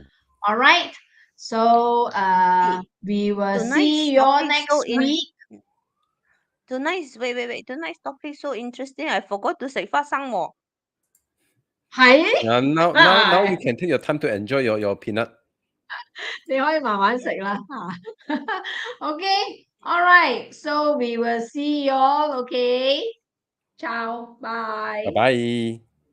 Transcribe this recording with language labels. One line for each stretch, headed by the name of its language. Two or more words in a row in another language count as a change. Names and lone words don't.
English: All right. So Hey, we will tonight's see you all topic next so week. tonight's wait. Tonight's topic so interesting. I forgot to say
Cantonese: 发生喎.
English: Now you can take your time to enjoy your peanut.
Cantonese: 你可以慢慢食啦。
English: Okay. All right. So we will see you all. Okay. Ciao. Bye. Bye bye.